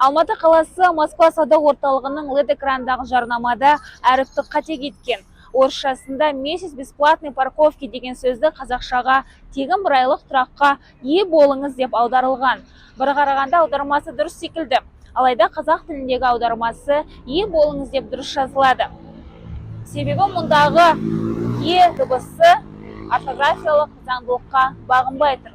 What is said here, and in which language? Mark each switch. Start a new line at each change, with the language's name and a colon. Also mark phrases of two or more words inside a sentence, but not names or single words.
Kazakh: Алматы қаласы Москва сауда орталығының LED экрандағы жарнамада әріпті қате кеткен. Орысшасында
Russian: «Месяц бесплатной парковки»
Kazakh: деген сөзді қазақшаға «Тегін бір айлық тұраққа ие болыңыз» деп аударылған. Бір қарағанда аудармасы дұрыс секілді. Алайда қазақ тіліндегі аудармасы «ие болыңыз» деп дұрыс жазылады. Себебі мұндағы «е» дыбысы орфографиялық заңдылыққа бағынбай тұр.